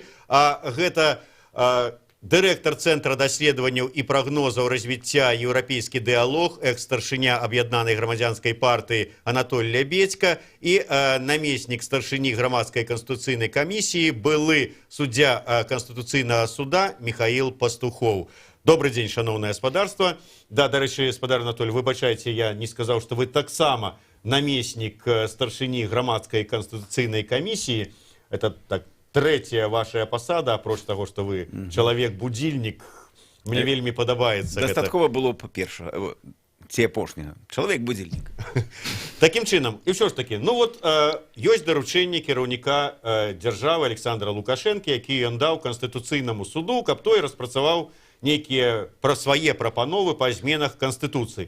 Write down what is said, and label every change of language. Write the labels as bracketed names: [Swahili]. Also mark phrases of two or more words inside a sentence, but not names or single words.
[Belarusian] Гэта дырэктар Цэнтра даследаванняў і прагнозаў развіцця «Еўрапейскі дыялог», экс-старшыня Аб'яднанай грамадзянскай партыі Анатоль Лябедзька і намеснік старшыні грамадскай канстытуцыйнай камісіі, былы суддзя Канстытуцыйнага суда Михаил Пастухоў. Добрый дзень, шаноўнае гаспадарства. Да, дарэчы, гаспадар Анатоль, выбачайце, я не сказаў, што вы таксама намеснік старшыні грамадскай канстытуцыйнай камісіі. [Russian] Это так третья ваша [Belarusian] посада, апроч [Russian] того, что вы человек-будильник, [Belarusian] мне вельмі падабаецца. Дастаткова было, па-перше, ці апошняга. Чалавек-будильник. Такім чынам, і ўсё ж такі, ну вот, ёсць даручэнне кіраўніка дзяржавы Александра Лукашенко, які ён даў Канстытуцыйнаму суду, каб той распрацаваў нейкія свае прапановы па зменах Канстытуцыі.